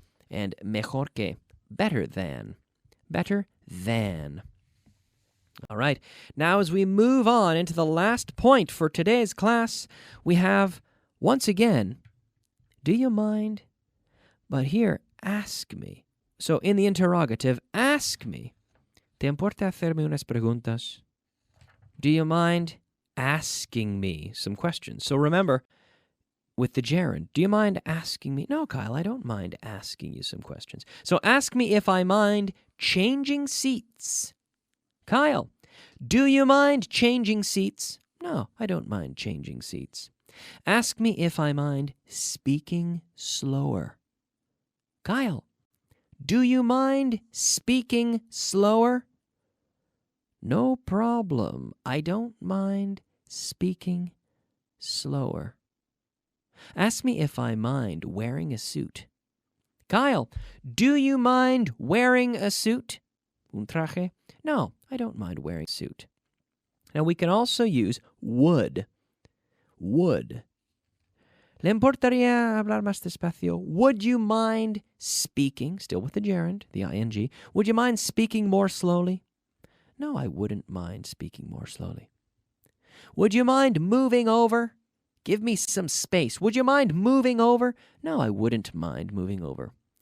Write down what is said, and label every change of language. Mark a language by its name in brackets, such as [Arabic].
[English] And [Spanish] mejor que, [English] better than. Better than. All right. Now as we move on into the last point for today's class, we have, once again, do you mind? But here, ask me. So in the interrogative, ask me. [Spanish] ¿Te importa hacerme unas preguntas? [English] Do you mind asking me some questions? So remember, with the gerund, do you mind asking me? No, Kyle, I don't mind asking you some questions. So ask me if I mind changing seats. Kyle, do you mind changing seats? No, I don't mind changing seats. Ask me if I mind speaking slower. Kyle, do you mind speaking slower? No problem. I don't mind speaking slower. Ask me if I mind wearing a suit. Kyle, do you mind wearing a suit? [Spanish] Un traje? [English] No, I don't mind wearing a suit. Now we can also use would. Would. [Spanish] ¿Le importaría hablar más despacio? [English] Would you mind speaking, still with the gerund, the ing, would you mind speaking more slowly? No, I wouldn't mind speaking more slowly. Would you mind moving over? Give me some space. Would you mind moving over? No, I wouldn't mind moving over.